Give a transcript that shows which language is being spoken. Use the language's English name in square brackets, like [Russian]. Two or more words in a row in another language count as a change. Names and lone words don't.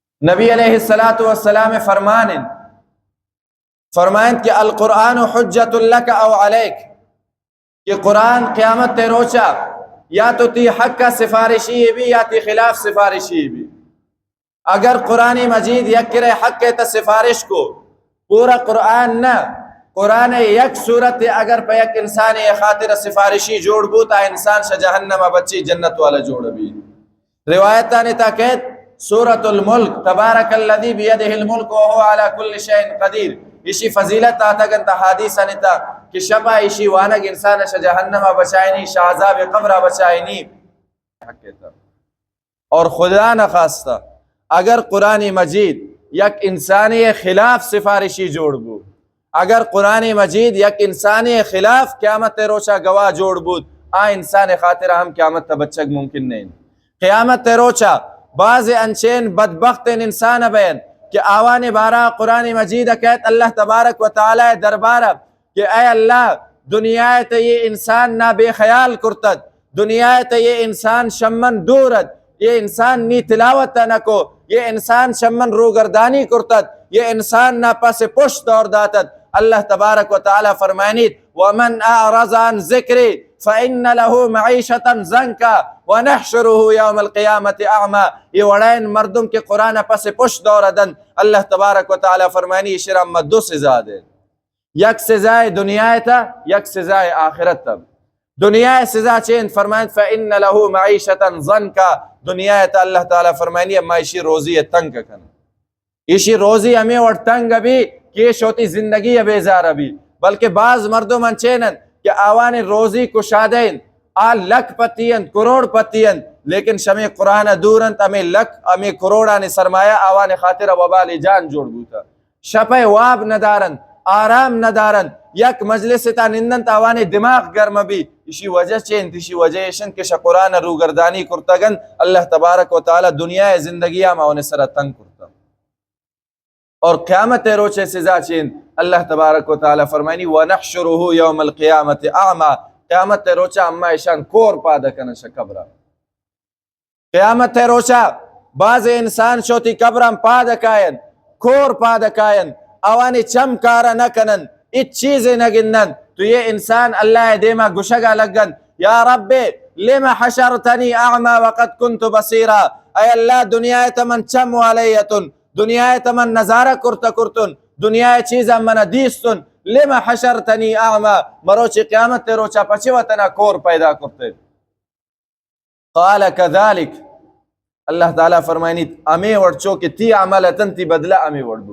[Brahui] نبی علیہ السلام فرمائیں کہ [Arabic] القرآن حجت لک او علیک، [Brahui] کہ قرآن قیامت تے روچا یا تو تی حق کا سفارشی بھی یا تی خلاف سفارشی بھی. اگر قرآن مجید یک کرے حق تا سفارش کو پورا قرآن نہ، قرآن یک صورت اگر پہ یک انسان خاطر سفارشی جوڑ بو تا انسان شا جہنم بچی جنت والا جوڑ بھی. روایتانی تاکید سورة الملک [Arabic] تبارک الذی بیدہ الملک وہو علی کل شیء قدیر، [Brahui] اسی فضیلت آتا گنتا حدیث آنیتا کہ شپا اسی وانگ انسان شا جہنم بچائنی، شا عذاب قبر بچائنی. اور خدا نخواستہ اگر قرآن مجید یک انسانی خلاف سفارشی جوڑ بو، اگر قرآن مجید یک انسانی خلاف قیامت روچا گواہ جوڑ بود، انسان خاطر ہم قیامت بچک ممکن نہیں. قیامت روچا بعض انچین بدبخت انسان بین کہ آوان بارہ قرآن مجید کہت اللہ تبارک و تعالی دربارہ کہ اے اللہ دنیا تے یہ انسان نہ بے خیال کرتد، دنیا تے یہ انسان شمن دورد، یہ انسان نی تلاوت نہ کو، یہ انسان شمن روگردانی کرتد، یہ انسان نہ پس پشت دور داتد. [Arabic] اللہ تبارک و تعالی [Brahui] فرمائنیت [Arabic] ومن اعرض عن ذکری فإن له معیشتا زنکا ونحشره یوم القیامت اعما. [Brahui] یہ وڑین مردم کے قرآن پس پشت دور دن. اللہ تبارک و تعالی فرمائنی شرم دو سزا دے، یک سزائے دنیا تا، یک سزائے آخرت تا. دنیا سزا چین فرمائن [Arabic] فإن له معیشتا زنکا، [Brahui] دنیا تا اللہ تعالی فرمائنی اما اسی روزی تنگ کن، اسی روزی ہمیں اور تنگ بھی کہ شوتی زندگی بیزار بھی. بلکہ بعض مردم انچینن کہ آوان روزی کشادین لکھ پتین کروڑ پتین، لیکن شمی قرآن دورن ہمیں لکھ ہمیں کروڑان سرمایہ آوان خاطر وبال جان جوڑ بوتا. شپے واب ندارن، آرام ندارن، یک مجلس تا نندن تا آوان دماغ گرم بھی. اسی وجہ چین اسی وجہ شن کہ شا قرآن روگردانی کرتگن اللہ تبارک و تعالی دنیا زندگی ہم آوان سر تنگ کرتا. اور قیامت روچے سزا چین اللہ تبارک و تعالی فرمائنی [Arabic] وَنَحْشُرُهُ يَوْمَ الْقِيَامَةِ أَعْمَى، [Brahui] قیامت روچا اما ایشان کور پادا کنشا قبرہ. قیامت روچا بعض انسان شوتی قبرم پادا کائن، کور پادا کائن، اوانی چم کارا نکنن، اچ چیزیں نگنن. تو یہ انسان اللہ دیما گشگا لگن [Arabic] یا رب لما حشرتنی اعما وقد کنت بصیرا. [Brahui] اے اللہ دنیا تمن چم والیتن، دنیا تمن نظارہ کرتا کرتن، دنیا چیزا من دیستن، [Arabic] لما حشرتنی اعما، [Brahui] مروچی قیامت روچا پچوتنا کور پیدا کرتے. [Arabic] قال کذالک، [Brahui] اللہ تعالیٰ فرمائنی امی وڑچو کہ تی عملتن تی بدلہ امی وڑدو.